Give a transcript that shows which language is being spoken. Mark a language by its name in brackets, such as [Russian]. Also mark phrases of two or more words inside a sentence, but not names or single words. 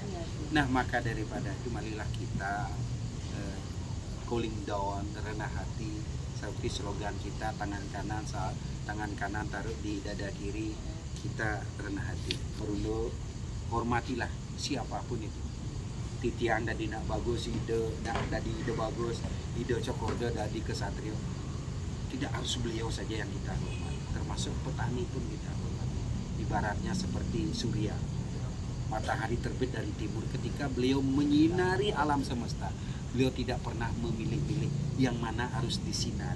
[Indonesian] Iya sih. Nah maka daripada itu marilah kita [English] cooling down, [Indonesian] rendah hati, seperti slogan kita, tangan kanan taruh di dada kiri, kita rendah hati, merunduk, hormatilah siapapun itu. [Balinese] Titiang dadi nak bagus, dadi ide bagus, ide Cokorda dadi kesatrio. [Indonesian] Tidak harus beliau saja yang kita hormati, termasuk petani pun kita hormati. Ibaratnya seperti surya, matahari terbit dari timur, ketika beliau menyinari alam semesta, beliau tidak pernah memilih-milih yang mana harus disinari.